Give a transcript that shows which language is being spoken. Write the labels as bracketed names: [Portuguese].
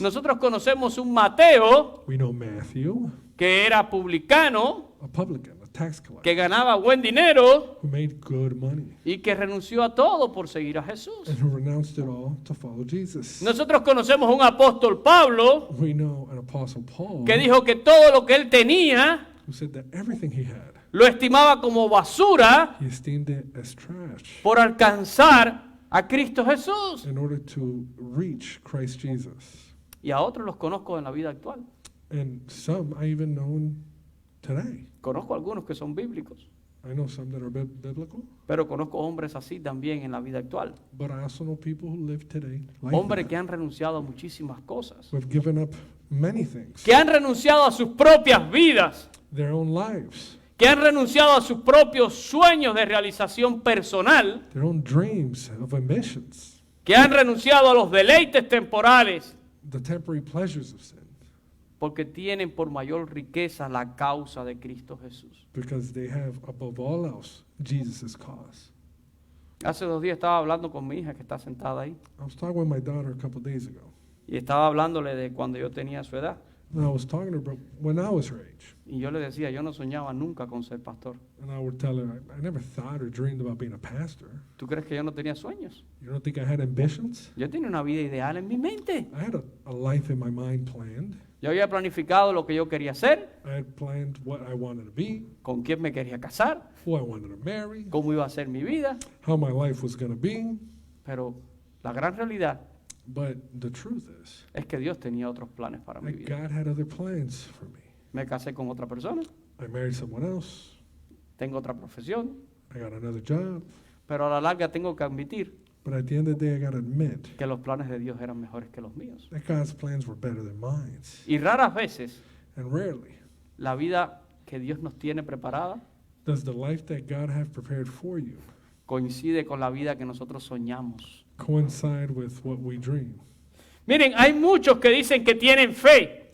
[Spanish] Nosotros conocemos un Mateo [English] We know Matthew, [Spanish] que era publicano, [English] a publican, a tax collector, [Spanish] que ganaba buen dinero [English] who made good money [Spanish] y que renunció a todo por seguir a Jesús. [English] and who renounced it all to follow Jesus. [Spanish] Nosotros conocemos un apóstol Pablo [English] We know an apostle Paul [Spanish] que dijo que todo lo que él tenía [English] who said that everything he had, [Spanish] lo estimaba como basura [English] he esteemed it as trash [Spanish] por alcanzar a Cristo Jesús. [English] in order to reach Christ Jesus. [Spanish] Y a otros los conozco en la vida actual. [English] And some I even know today. [Spanish] Conozco algunos que son bíblicos, [English] I know some that are biblical, [Spanish] pero conozco hombres así también en la vida actual. [English] but I also know people who live today like [Spanish] Hombres [English] that, [Spanish] que han renunciado a muchísimas cosas, [English] who have given up many things, [Spanish] que han renunciado a sus propias vidas, [English] their own lives, [Spanish] que han renunciado a sus propios sueños de realización personal, [English] their own dreams of ambitions, [Spanish] que han renunciado a los deleites temporales, [English] the temporary pleasures of sin, [Spanish] porque tienen por mayor riqueza la causa de Cristo Jesús. [English] because they have, above all else, Jesus' cause. [Spanish] Hace 2 días estaba hablando con mi hija que está sentada ahí, [English] I was talking with my daughter a couple days ago, [Spanish] y estaba hablándole de cuando yo tenía su edad. [English] and I was talking to her about when I was her age. [Spanish] Y yo le decía, yo no soñaba nunca con ser pastor. [English] And I would tell her, I never thought or dreamed about being a pastor. [Spanish] ¿Tú crees que yo no tenía sueños? [English] You don't think I had ambitions? [Spanish] Yo tenía una vida ideal en mi mente. [English] I had a life in my mind planned. [Spanish] Yo había planificado lo que yo quería hacer, [English] I had planned what I wanted to be, [Spanish] con quién me quería casar, [English] who I wanted to marry, [Spanish] cómo iba a ser mi vida. [English] how my life was going to be. [Spanish] Pero la gran realidad [English] But the truth [Spanish] es que Dios tenía otros planes para mi [English] that [Spanish] vida. [English] God had other plans for me. [Spanish] Me casé con otra persona, [English] I married someone else. [Spanish] tengo otra profesión, [English] I got another job. [Spanish] pero a la larga tengo que admitir [English] But at the end of the day, I got to admit [Spanish] que los planes de Dios eran mejores que los míos. [English] that God's plans were better than mine. [Spanish] Y raras veces [English] And rarely [Spanish] la vida que Dios nos tiene preparada [English] does the life that God have prepared for you [Spanish] coincide con la vida que nosotros soñamos. [English] coincide with what we dream. [Spanish] Miren, hay muchos que dicen que tienen fe,